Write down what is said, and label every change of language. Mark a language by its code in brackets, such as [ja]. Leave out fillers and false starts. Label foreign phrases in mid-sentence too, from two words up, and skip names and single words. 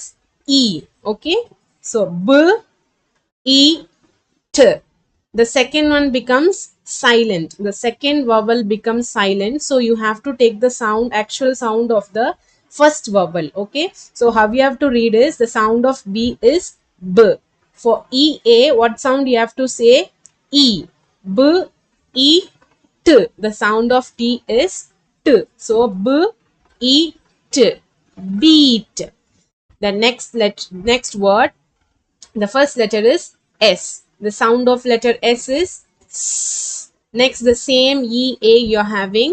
[en] E. Okay. So B, E, T. the second one becomes silent. The second vowel becomes silent. So you have to take the sound, actual sound of the first vowel. Okay. So how you have to read is the sound of B is B. For EA, what sound you have to say? E. B, E, T. The sound of T is T. So B, E, T. Beat. The next word, the first letter is S. The sound of letter S is S. Next, the same E, A you're having.